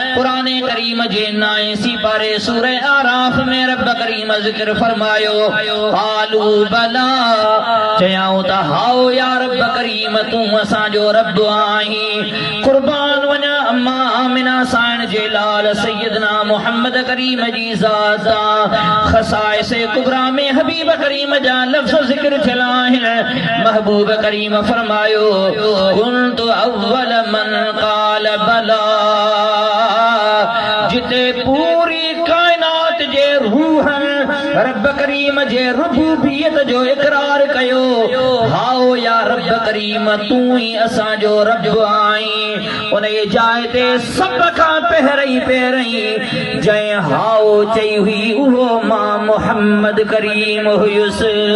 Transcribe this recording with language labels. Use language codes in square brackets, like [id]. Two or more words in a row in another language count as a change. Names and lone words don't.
[sd] कुरान करीम जे 9 पारे सूरह आराफ में रब करीम जिक्र फरमायो [ar] قالوا بلى [sd] चयाऊं त हाओ या रब करीम तू असांजो रब आहीं कुर्बान वञा अम्मा आमिना साइण जे लाल सैयदना मोहम्मद करीम जी ज़ात खसाइस कुबरा में हबीब करीम जा लफ्ज़ जिक्र थियल आहिनि महबूब करीम फरमायो [ar] كنت أول من قال بلى [sd] जिते पूरी कायनात जे रूह रब करीम जे रुबूबियत जो इकरार कयो हाओ या रब करीम तू ही असांजो रब आहीं उन जाइ ते सब खां पहिरीं जंहिं हाओ चई हुई उहो मां मोहम्मद करीम हुयुसि